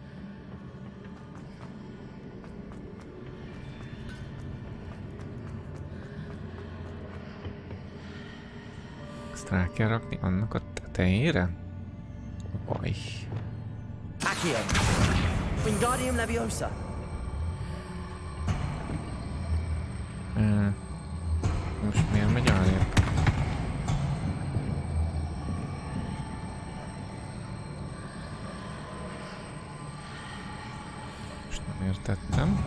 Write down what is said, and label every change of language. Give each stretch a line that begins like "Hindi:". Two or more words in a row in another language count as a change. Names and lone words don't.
Hungarian: Ezt rá kell rakni annak a tetejére? Vaj. Accio. Wingardium Leviosa. Most miért megy arrébb? Értettem.